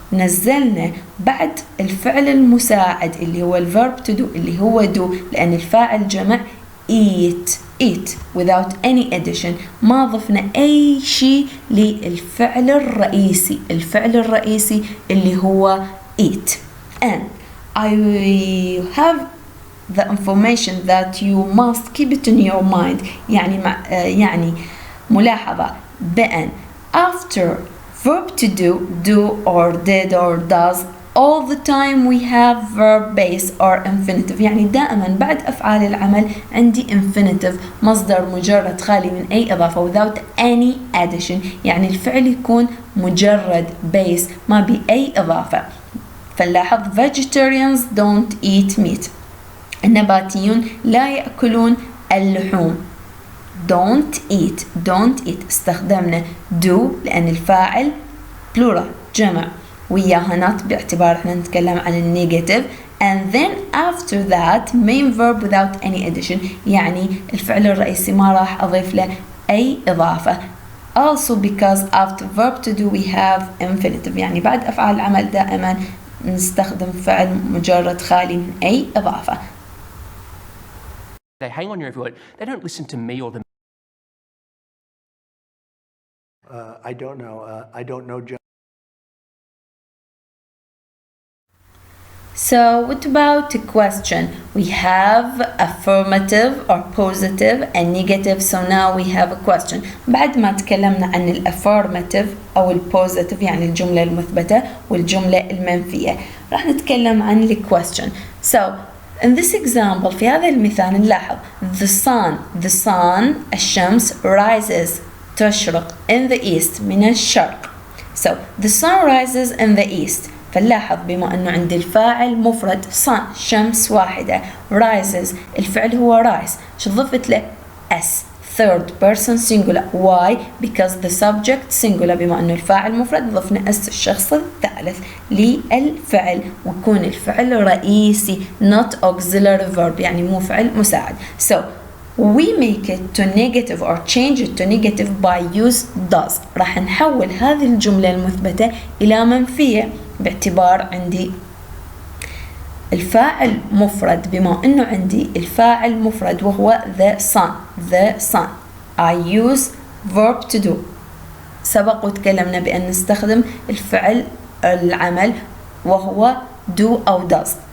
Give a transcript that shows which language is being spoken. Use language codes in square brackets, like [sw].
[ar] ونزلنا بعد الفعل المساعد اللي هو الverb to do اللي هو do لأن الفاعل جمع [en] eat without any addition، [ar] ما ضفنا أي شيء للفعل الرئيسي، الفعل الرئيسي اللي هو eat. [en] And I have the information that you must keep it in your mind. [ar] يعني ملاحظة بأن [en] after verb to do or did or does, all the time we have verb base or infinitive. [ar] يعني دائما بعد أفعال العمل عندي infinitive، مصدر مجرد خالي من أي إضافة [en] without any addition. [ar] يعني الفعل يكون مجرد base ما بأي إضافة. فنلاحظ [en] vegetarians don't eat meat. [ar] النباتيون لا يأكلون اللحوم. don't eat استخدمنا do لأن الفاعل plural جمع، وياها not باعتبار احنا نتكلم عن النيجاتيف. [en] and then after that main verb without any addition، [ar] يعني الفعل الرئيسي ما راح أضيف له أي إضافة. [en] also because after verb to do we have infinitive، [ar] يعني بعد أفعال العمل دائما نستخدم فعل مجرد خالي من أي إضافة. [en] They hang on your every word. They don't listen to me or the. I don't know. I don't know. So what about a question? We have affirmative or positive and negative. So now we have a question. [ar] بعد ما تكلمنا عن الافirmative أو الpositive يعني الجملة المثبتة والجملة المنفية، راح نتكلم عن ال question. [en] So in this example [ar] في هذا المثال [en] نلاحظ the sun الشمس rises تشرق in the east من الشرق. So the sun rises in the east. [ar] فنلاحظ بما أنه عندي الفاعل مفرد sun شمس واحدة، rises الفعل هو rise، شو ضفت له s third person singular. [en] why؟ because the subject singular، [ar] بما أنه الفاعل مفرد ضفنا s الشخص الثالث للفعل، ويكون الفعل رئيسي [en] not auxiliary verb [ar] يعني مو فعل مساعد. [en] So we make it to negative or change it to negative by use does. [ar] راح نحول هذه الجملة المثبتة إلى منفية باعتبار عندي الفاعل مفرد، بما أنه عندي الفاعل مفرد وهو the sun. [en] I use verb to do. [ar] سبق وتكلمنا بأن نستخدم الفعل العمل وهو do أو does.